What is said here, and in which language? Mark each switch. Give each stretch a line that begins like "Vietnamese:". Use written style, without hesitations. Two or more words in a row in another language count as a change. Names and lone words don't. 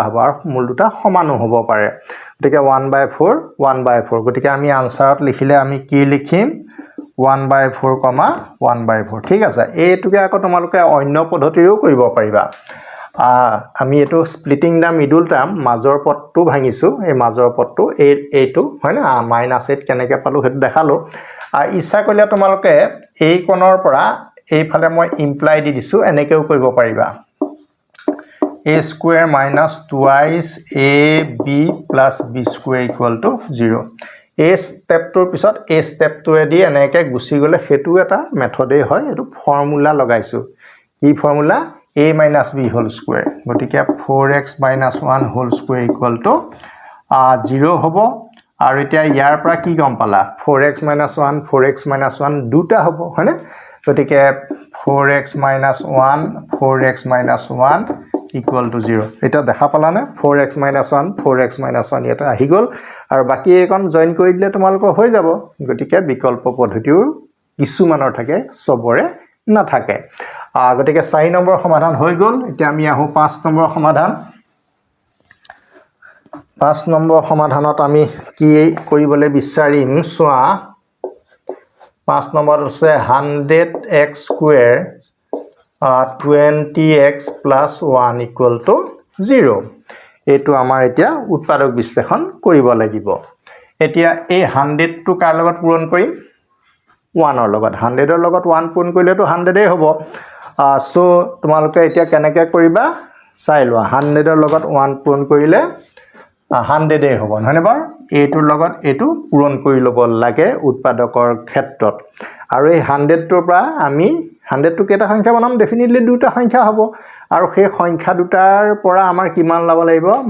Assamese: হ'ব আৰু মূল দুটা সমান হ'ব পাৰে গতিকে 1/4 1/4 গতিকে আমি আনসাৰত লিখিলে আমি কি লিখিম 1/4, 1/4 ঠিক আছে এইটোকে আকৌ তোমালোকে অন্য পদ্ধতিৰেও কৰিব পাৰিবা আমি এটো
English: splitting the middle term
Assamese: মাজৰ পদটো ভাঙিছো এই মাজৰ পদটো এইটো হয় না -8 কেনেকৈ পালো হেতু দেখালো ইচ্ছা কৰিলে তোমালোকে এই কোণৰ পৰা এইফালে মই ইমপ্লাই দি দিছো এনেকেও কৰিব পাৰিবা
English: a square minus twice ab plus b square equal to 0
Assamese: এই স্টেপটোৰ পিছত এই স্টেপটোৱে দি এনেকৈ গুছি গলে হেতু এটা মেথডে হয় এটো ফৰ্মুলা লগাইছো কি ফৰ্মুলা
English: a minus b whole square গটিকে 4x minus 1 whole square equal to
Assamese: 0 হ'ব আৰু এতিয়া ইয়াৰ পৰা কি গম পালা
English: 4x minus 1 4x minus 1
Assamese: দুটা হ'ব হয়নে গটিকে
English: 4x minus 1 4x minus 1 equal to 0
Assamese: এটা দেখা পালা নে
English: 4x minus 1 4x minus 1
Assamese: এটা আহি গল আৰু বাকি এইকন জয়েন কৰি দিলে তোমালোকৰ হৈ যাব গটিকে বিকল্প পদ্ধতিও কিছু মানৰ থাকে সবৰে নাথাকে গটিকে 4 নম্বৰ সমাধান হৈ গল এতিয়া আমি আহো 5 নম্বৰ সমাধান 5 নম্বৰ সমাধানত আমি কি কৰিবলৈ বিচাৰিম সোৱা 5 নম্বৰ আছে
English: 100x square 20x plus 1 equal to 0
Assamese: এটো আমাৰ এতিয়া উৎপাদক বিশ্লেষণ কৰিব লাগিব এতিয়া এই 100 টো কাৰ লগত পূৰণ কৰিম 1 ৰ লগত 100 ৰ লগত 1 পূৰণ কৰিলেটো 100 এ হ'ব সো তোমালোকে এতিয়া কেনেকৈ কৰিবা চাই লোৱা 100 ৰ লগত 1 পূৰণ কৰিলে 100 এ হ'ব নহনে বাৰ এইটোৰ লগত এইটো পূৰণ কৰি ল'ব লাগে উৎপাদকৰ ক্ষেত্ৰত আৰু এই 100 টোৰ পৰা আমি 100 টো কেটা সংখ্যা বনাম ডেফিনেটলি দুটা সংখ্যা হ'ব আৰু সেই সংখ্যা দুটাৰ পৰা আমাৰ কিমান লাভ লাগিব